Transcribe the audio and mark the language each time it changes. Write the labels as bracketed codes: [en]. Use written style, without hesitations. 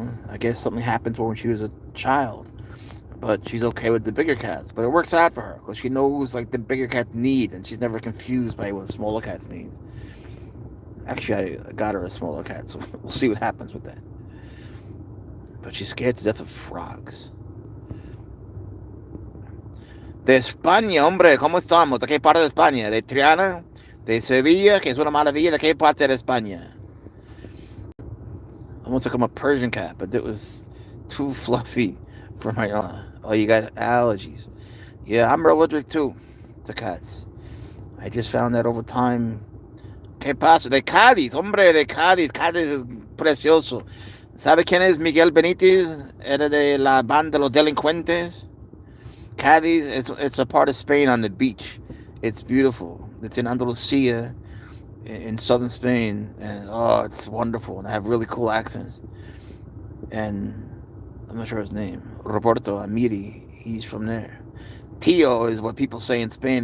[en] I guess something happened to her when she was a child, but she's okay with the bigger cats. But it works out for her because she knows like the bigger cat need, and she's never confused by what the smaller cat's needs. Actually, I got her a smaller cat, so we'll see what happens with that. But she's scared to death of frogs. [es] De España, hombre, ¿cómo estamos? ¿De qué parte de España? ¿De Triana? ¿De Sevilla? Que es una maravilla. ¿De qué parte de España? [en] I almost took him a Persian cat, but it was too fluffy for my Oh, you got allergies. Yeah, I'm allergic too to cats. I just found that over time. [es] ¿Qué pasa? De Cádiz, hombre, de Cádiz. Cádiz es precioso. ¿Sabe quién es Miguel Benítez? Era de la banda de los delincuentes. [en] Cádiz, it's a part of Spain on the beach. It's beautiful. It's in Andalusia, in southern Spain, and it's wonderful. And they have really cool accents. And I'm not sure his name. Roberto Amiri, he's from there. Tío is what people say in Spain.